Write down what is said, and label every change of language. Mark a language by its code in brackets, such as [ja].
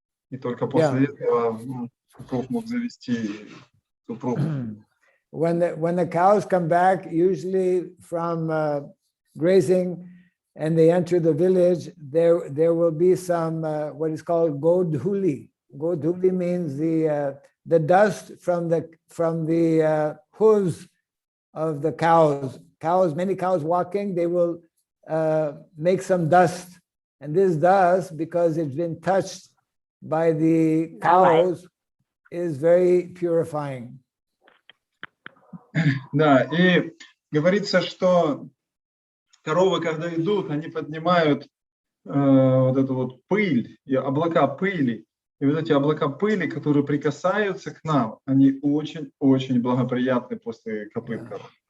[ru] И только после этого супруг мог завести супругу. [en] When the cows come back, usually from grazing, and they enter the village, there will be some what is called godhuli. Godhuli means the dust from the hooves of the cows. Many cows walking, they will make some dust, and this dust, because it's been touched by the cows, is very purifying. [ru] Да, и говорится, что коровы, когда идут, они поднимают вот эту вот пыль, и облака пыли, И вот эти облака пыли, которые прикасаются к нам, они очень-очень благоприятны после копыт коровы.